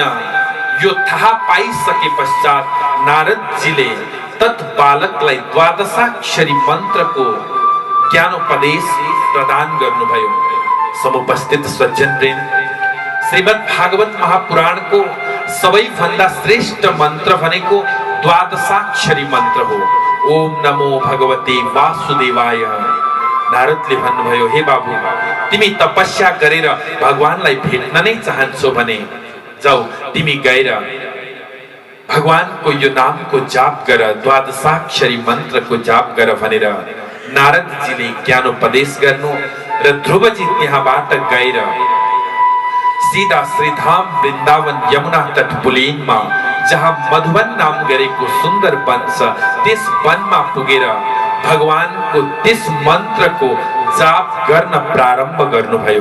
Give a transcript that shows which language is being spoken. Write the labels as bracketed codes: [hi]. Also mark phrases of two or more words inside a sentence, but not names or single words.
[ne] यो थाहा पाइसके पश्चात नारदजीले तत् बालकलाई द्वादशाक्षरी मन्त्रको ज्ञानोपदेश प्रदान गर्नुभयो। समुपस्थित सज्जन प्रेम, श्रीमद् भागवत महापुराणको सबैभन्दा श्रेष्ठ मन्त्र भनेको द्वादशाक्षरी मन्त्र हो। [sa] ओम नमो भगवते वासुदेवाय। [ne] नारदले भन्नुभयो, हे बाबु, तिमी तपस्या गरेर भगवानलाई भेट्न नै चाहन्छौ भने जाऊ, तिमी गएर भगवानको यो नामको जाप गर, द्वादशाक्षरी मन्त्रको जाप गर भनेर नारदजीले ज्ञानोपदेश गर्नु र ध्रुवजी त्यहाँबाट गएर सीधा श्रीधाम वृन्दावन यमुना तट पुलेनमा जहाँ मधुवन नाम गरेको सुन्दर वन छ त्यस वनमा पुगेर भगवानको त्यस मन्त्रको जाप गर्न प्रारम्भ गर्नुभयो।